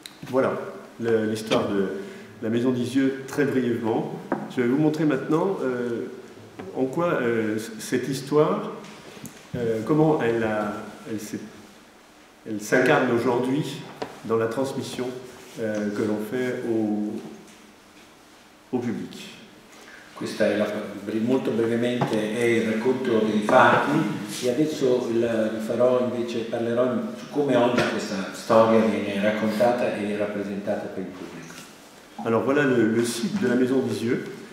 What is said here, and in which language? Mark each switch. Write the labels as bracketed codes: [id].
[fr] Voilà l'histoire de la Maison d'Isieux très brièvement. Je vais vous montrer maintenant en quoi cette histoire, comment elle s'incarne aujourd'hui dans la transmission que l'on fait au public. [it] Questa è molto brevemente è il racconto dei fatti e adesso parlerò su come oggi questa storia viene raccontata e rappresentata per il pubblico. [fr] Alors voilà le site de la Maison d'Isieux.